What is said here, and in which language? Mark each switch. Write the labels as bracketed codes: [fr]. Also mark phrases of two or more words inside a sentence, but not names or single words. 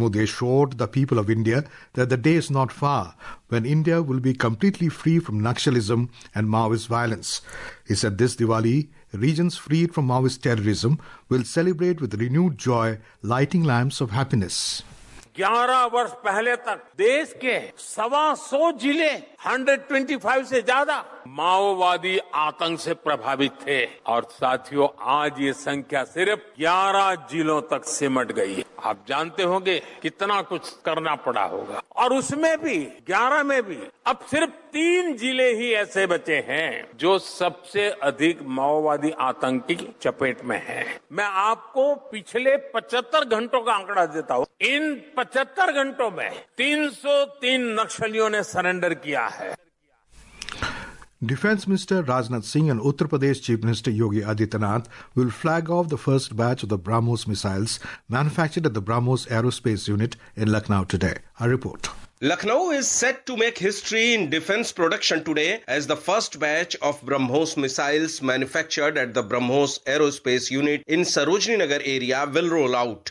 [en] Modi assured the people of India that the day is not far when India will be completely free from Naxalism and Maoist violence. He said this Diwali, regions freed from Maoist terrorism will celebrate with renewed joy, lighting lamps of happiness. [hi] 11 वर्ष पहले तक देश के 125 जिले 125 से ज्यादा माओवादी आतंक से प्रभावित थे और साथियों आज ये संख्या सिर्फ 11 जिलों तक सिमट गई है। आप जानते होंगे कितना कुछ करना पड़ा होगा और उसमें भी 11 में भी अब सिर्फ 3 जिले ही ऐसे बचे हैं जो सबसे अधिक माओवादी आतंक की चपेट में हैं। मैं आपको पिछले 75 घंटों का आंकड़ा देता हूं। इन 75 घंटों में 303 नक्सलियों ने सरेंडर किया है। [en] Defence Minister Rajnath Singh and Uttar Pradesh Chief Minister Yogi Adityanath will flag off the first batch of the BrahMos missiles manufactured at the BrahMos Aerospace Unit in Lucknow today. A report. Lucknow is set to make history in defense production today as the first batch of BrahMos missiles manufactured at the BrahMos Aerospace Unit in Sarojini Nagar area will roll out.